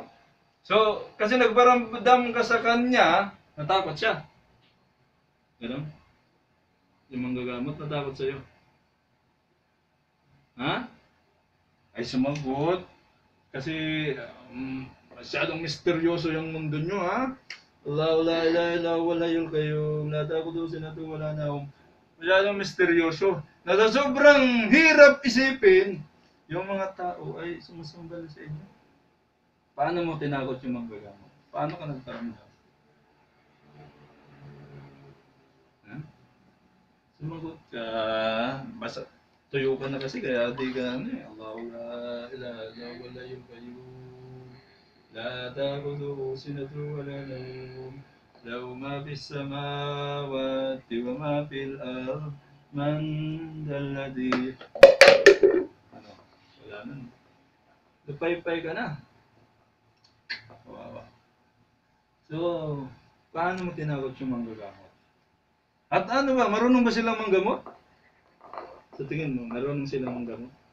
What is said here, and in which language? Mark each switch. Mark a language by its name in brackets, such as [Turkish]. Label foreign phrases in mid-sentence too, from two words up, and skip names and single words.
[Filipino] So, kasi nagparamdam ka sa kanya, natakot siya. Gano'n? Yung manggagamot, natakot sa'yo. Ha? Ay sumagot. Kasi masyadong misteryoso yung mundo nyo, ha? [Arabic] الله لا إله إلا هو الحي القيوم. لا تأخذه سنة ولا نوم. [Filipino] Masyadong misteryoso. Na sa sobrang hirap isipin, yung mga tao ay sumasambal sa inyo. Paano mo tinakot yung manggagamot? Paano ka nagparamdam? Sumagot ka. Basta tuyo ka na kasi kaya di ka [Arabic] الله لا إله إلا هو الحي القيوم. لا تأخذه سنة ولا نوم. له ما في السماوات وما في الأرض. من ذا الذي. [Filipino] Ano? Wala na. Lupay-pay ka na. Kawawa. So, paano mo tinakot yung manggagamot? At ano ba, marunong ba silang manggamot? Sa tingin mo, marunong silang manggamot?